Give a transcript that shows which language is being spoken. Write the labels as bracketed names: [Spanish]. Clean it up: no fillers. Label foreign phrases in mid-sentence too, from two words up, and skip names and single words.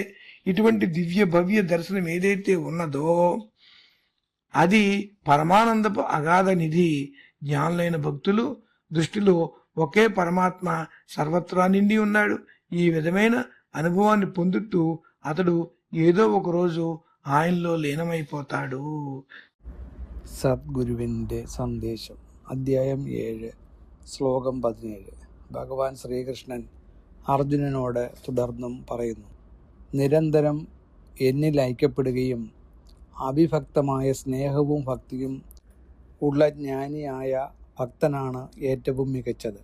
[Telugu] ఇటువంటి దివ్య భవ్య దర్శనం ఏదైతే ఉన్నదో అది పరమానందపు అగాధ నిధి. జ్ఞానులైన భక్తులు దృష్టిలో ఒకే పరమాత్మ సర్వత్రా నిండి ఉన్నాడు. ఈ విధమైన అనుభవాన్ని పొందుతూ అతడు ఏదో ఒక రోజు ఆయనలో లీనమైపోతాడు. [Malayalam] സദ്ഗുരുവിൻ്റെ സന്ദേശം അദ്ധ്യായം 7 ശ്ലോകം 17. ഭഗവാൻ ശ്രീകൃഷ്ണൻ അർജുനനോട് തുടർന്നും പറയുന്നു: നിരന്തരം എന്നിൽ ഐക്യപ്പെടുകയും അവിഭക്തമായ സ്നേഹവും ഭക്തിയും ഉള്ള ജ്ഞാനിയായ ഭക്തനാണ് ഏറ്റവും മികച്ചത്.